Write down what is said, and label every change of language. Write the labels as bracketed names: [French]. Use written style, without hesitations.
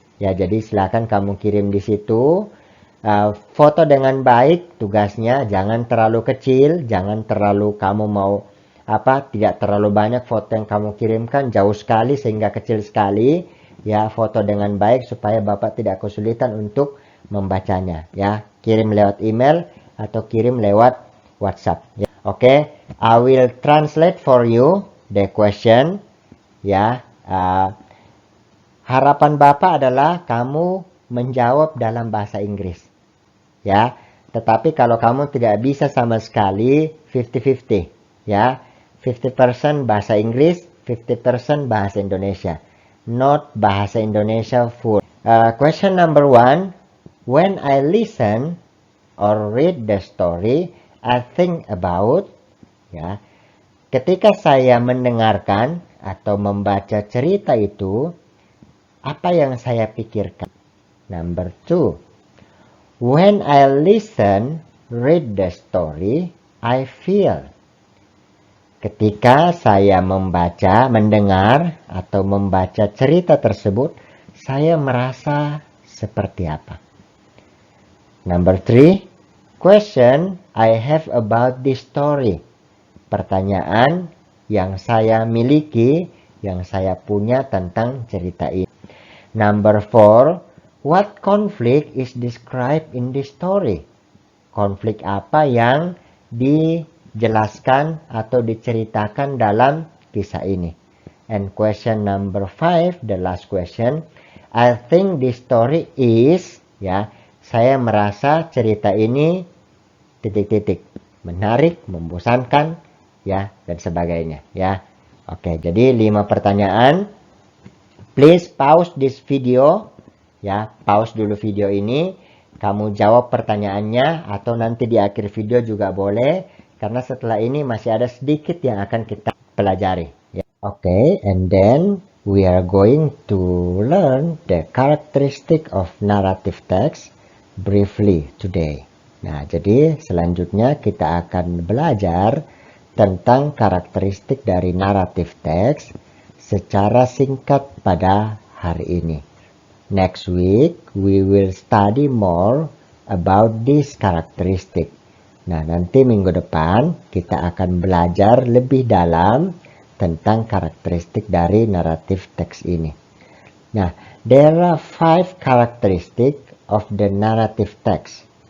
[Indonesian] Ya, jadi silakan kamu kirim di situ. Foto dengan baik tugasnya, jangan terlalu kecil, jangan terlalu kamu mau tidak terlalu banyak foto yang kamu kirimkan, jauh sekali sehingga kecil sekali. Ya, foto dengan baik supaya Bapak tidak kesulitan untuk membacanya. Ya, kirim lewat email atau kirim lewat WhatsApp. Ya. [English] Oke, I will translate for you the question. [Indonesian] Ya, harapan Bapak adalah kamu menjawab dalam bahasa Inggris. Ya, tetapi kalau kamu tidak bisa sama sekali, 50-50. Ya, 50% bahasa Inggris, 50% bahasa Indonesia. [English] Not bahasa Indonesia full. Question number 1. When I listen or read the story, I think about. [Indonesian] Ya, ketika saya mendengarkan atau membaca cerita itu, Apa yang saya pikirkan? [English] Number 2. When I listen, read the story, I feel. [Indonesian] Ketika saya mendengar atau membaca cerita tersebut, saya merasa seperti apa? [English] Number 3. Question I have about this story. [Indonesian] Pertanyaan yang saya miliki, yang saya punya tentang cerita ini. [English] Number 4. What conflict is described in this story? [Indonesian] Konflik apa yang dijelaskan atau diceritakan dalam kisah ini? [English] And question number 5, the last question. I think this story is, [Indonesian] ya, saya merasa cerita ini titik-titik, menarik, membosankan, ya, dan sebagainya, ya. Oke, jadi 5 pertanyaan. [English] Please pause this video, [Indonesian] ya, pause dulu video ini. Kamu jawab pertanyaannya atau nanti di akhir video juga boleh, karena setelah ini masih ada sedikit yang akan kita pelajari, ya. [English] Oke, and then we are going to learn the characteristic of narrative text briefly today. [Indonesian] Nah, jadi selanjutnya kita akan belajar tentang karakteristik dari narrative text secara singkat pada hari ini. [English] Next week, we will study more about this characteristic. [Indonesian] Nah, nanti minggu depan kita akan belajar lebih dalam tentang karakteristik dari narrative text ini. [English] Nah, there are 5 characteristics of the narrative text.